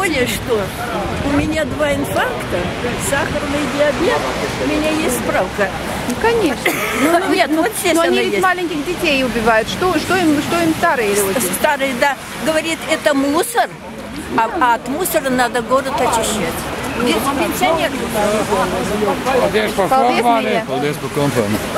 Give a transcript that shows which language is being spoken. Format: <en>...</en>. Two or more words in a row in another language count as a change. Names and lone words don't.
<ru>более, что у меня 2 инфаркта, сахарный диабет, у меня есть справка. Ну, конечно. Нет, вот здесь но она они ведь есть. маленьких детей убивают. Что им старые люди? Старый, да. Говорит, это мусор, а от мусора надо город очищать. Пенсионер.</ru> <lv>Paldies par Paldies, formāli. mīļie. Paldies par kompāniju.</lv>